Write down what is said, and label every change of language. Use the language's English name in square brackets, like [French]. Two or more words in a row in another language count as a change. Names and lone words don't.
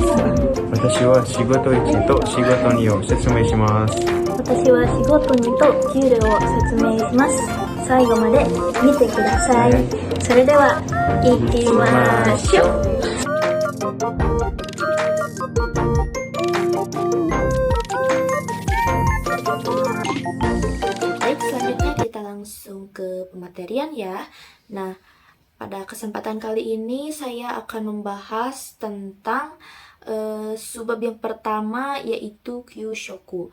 [Japanese] 私は仕事1と仕事2を説明します。私は仕事2と給料を説明します。最後まで見てください。それでは行きましょう。 [Indonesian] Baik, selanjutnya kita langsung ke pematerian ya. Nah, pada kesempatan kali ini saya akan membahas tentang subbab yang pertama yaitu kyushoku.